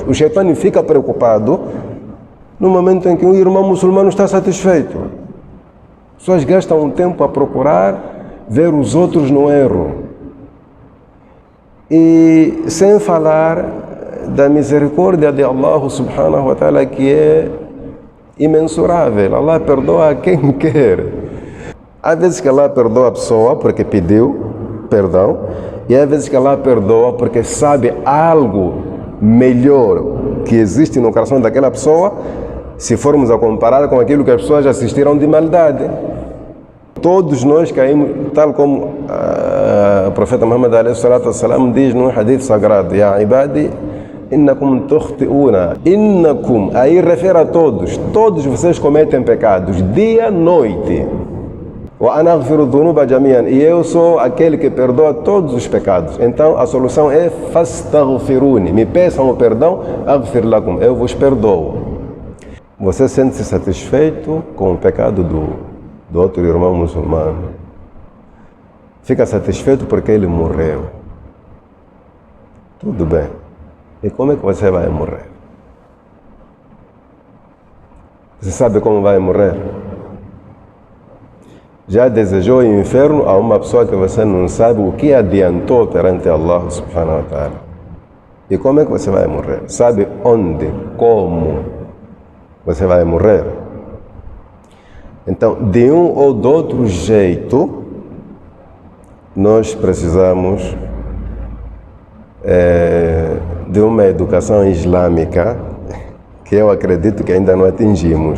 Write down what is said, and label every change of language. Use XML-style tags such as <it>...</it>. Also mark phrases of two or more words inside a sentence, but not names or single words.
<pt>O Shaitan fica preocupado no momento em que um irmão muçulmano está satisfeito. As pessoas gastam um tempo a procurar ver os outros no erro. E sem falar da misericórdia de Allah</pt> <ar>سبحانه وتعالى,</ar> <pt>que é imensurável. Allah perdoa a quem quer. Há vezes que Allah perdoa a pessoa porque pediu perdão, e há vezes que Allah perdoa porque sabe algo melhor que existe no coração daquela pessoa, se formos a comparar com aquilo que as pessoas assistiram de maldade. Todos nós caímos, tal como o profeta Muhammad a.s. diz num hadith sagrado:</pt> <ar>يا عبادي إنكم تخطئون. Innakum,</ar> <pt>aí refere a todos vocês cometem pecados, dia, noite.</pt> <ar>وأنا أغفر الذنوب جميعا,</ar> <pt>e eu sou aquele que perdoa todos os pecados. Então a solução é fastaghfiruni, me peçam o perdão,</pt> <ar>أغفر لكم,</ar> <pt>eu vos perdoo. Você sente-se satisfeito com o pecado do outro irmão muçulmano? Fica satisfeito porque ele morreu. Tudo bem. E como é que você vai morrer? Você sabe como vai morrer? Já desejou o inferno a uma pessoa que você não sabe o que adiantou perante Allah</pt> <ar>سبحانه وتعالى?</ar> <pt>E como é que você vai morrer? Sabe onde, como você vai morrer? Então, de um ou de outro jeito, nós precisamos de uma educação islâmica que eu acredito que ainda não atingimos.</pt>